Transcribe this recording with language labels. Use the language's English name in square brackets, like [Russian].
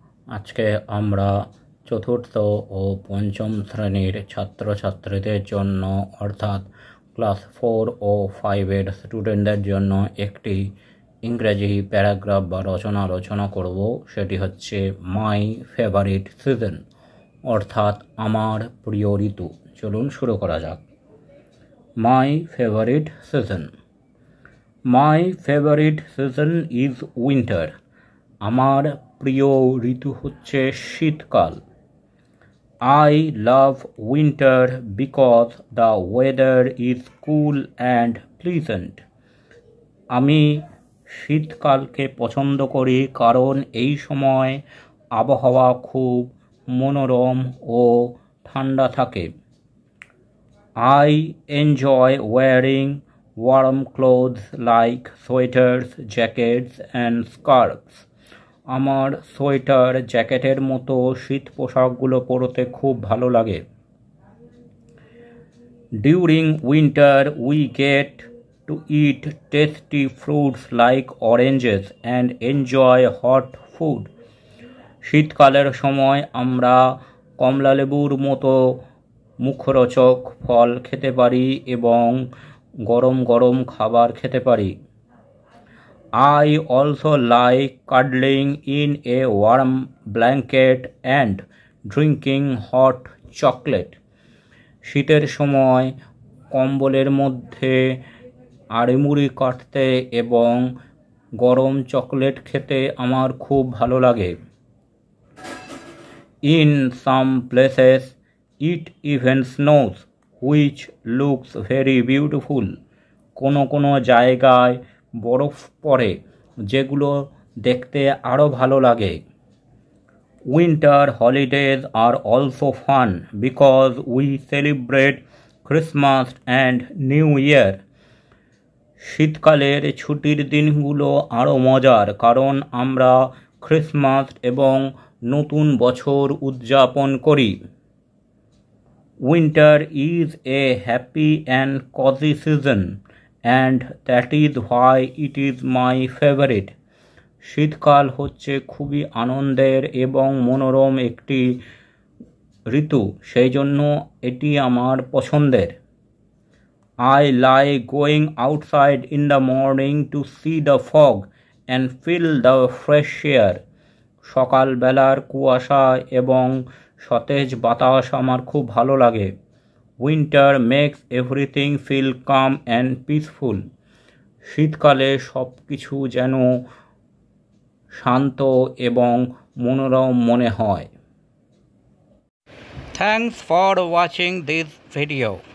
[Bangla] আজকে আমরা চতুর্থ ও পঞ্চম শ্রেণীর ছাত্রছাত্রীদের জন্য অর্থাৎ ক্লাস 4 ও 5-এর স্টুডেন্টদের জন্য একটি ইংরেজি প্যারাগ্রাফ বা রচনা করব। সেটি হচ্ছে মাই ফেভারিট সিজন, অর্থাৎ আমার প্রিয় ঋতু। চলুন শুরু করা যাক। [English] My favorite season. My favorite season is winter. [Bangla] আমার প্রিয় ঋতু হচ্ছে শীতকাল। [English] I love winter because the weather is cool and pleasant. [Bangla] আমি শীতকালকে পছন্দ করি কারণ এই সময় আবহাওয়া খুব মনোরম ও ঠান্ডা থাকে। [English] I enjoy wearing warm clothes like sweaters, jackets and scarves. [Bangla] আমার সোয়েটার, জ্যাকেটের মতো শীত পোশাকগুলো পরতে খুব ভালো লাগে। [English] During winter we get to eat tasty fruits like oranges and enjoy hot food. [Bangla] শীতকালের সময় আমরা কমলালেবুর মতো মুখরোচক ফল খেতে পারি এবং গরম গরম খাবার খেতে পারি। [English] I also like cuddling in a warm blanket and drinking hot chocolate. [Bangla] শীতের সময় কম্বলের মধ্যে আড়িমুড়ি কাটতে এবং গরম চকলেট খেতে আমার খুব ভালো লাগে। [English] In some places it even snows, which looks very beautiful. [Bangla] কোনো জায়গায় বরফ পড়ে, যেগুলো দেখতে আরও ভালো লাগে। [English] Winter holidays are also fun because we celebrate Christmas and New Year. [Bangla] শীতকালের ছুটির দিনগুলো আরও মজার কারণ আমরা ক্রিসমাস এবং নতুন বছর উদযাপন করি। [English] Winter is a happy and cozy season, and that is why it is my favorite. [Bangla] শীতকাল হচ্ছে খুবই আনন্দের এবং মনোরম একটি ঋতু, সেই জন্য এটি আমার পছন্দের। [English] I like going outside in the morning to see the fog and feel the fresh air. [Bangla] সকালবেলার কুয়াশা এবং সতেজ বাতাস আমার খুব ভালো লাগে। [English] Winter makes everything feel calm and peaceful. [Bangla] শীতকালে সব কিছু যেন শান্ত এবং মনোরম মনে হয়। [English] Thanks for watching this video.